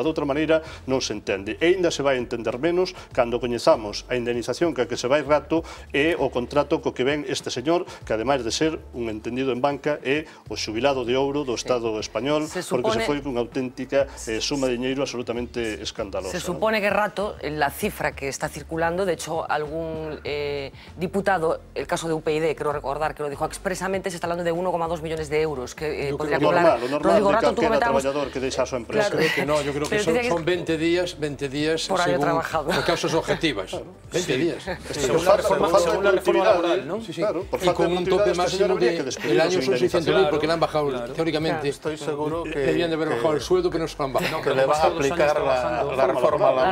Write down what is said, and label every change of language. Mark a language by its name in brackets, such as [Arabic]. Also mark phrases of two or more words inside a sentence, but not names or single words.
[Galician] De outra maneira non se entende. E ainda se vai entender menos cando coñezamos a indemnización que se vai rato e o contrato co que ven este señor, que ademais de ser un entendido en banca é o xubilado de ouro do Estado español, porque se foi unha auténtica suma de diñeiro absolutamente escandalosa. [Spanish] Se supone que rato, la cifra que está circulando, de hecho algún diputado, el caso de UPyD, creo recordar que lo dijo expresamente, se está hablando de 1,2 millones de euros que podría cobrar. Lo normal de [Galician] calquera traballador que deixa a súa empresa. [Spanish] Creo que no, yo creo que son 20 días por año trabajado. Por causas objetivas. 20 días. Según la reforma laboral, ¿no? Sí, sí. Y con un tope máximo del año son 600.000, porque le han bajado, teóricamente. Estoy seguro que... Deberían de haber bajado el sueldo, que no se lo han bajado. Que le va a aplicar la reforma laboral.